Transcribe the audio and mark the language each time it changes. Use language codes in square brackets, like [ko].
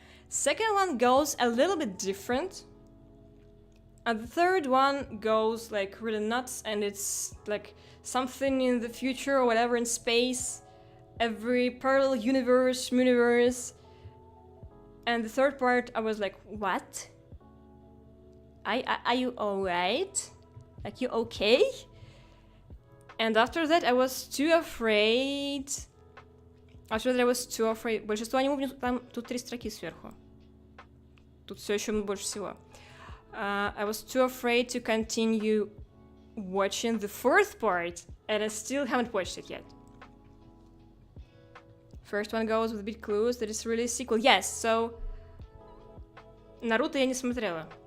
[en] Second one goes a little bit different. And the third one goes like really nuts, and it's like something in the future or whatever in space, every parallel universe. And the third part, I was like, what? Are you alright? Like, you okay? And after that, I was too afraid. [ru] Большинство аниме, тут 3 строки сверху. Тут все еще больше всего. [en] I was too afraid to continue watching the 4th part, and I still haven't watched it yet. First one goes with big clues that it's really a sequel. Yes, so... [ru] Наруто я не смотрела.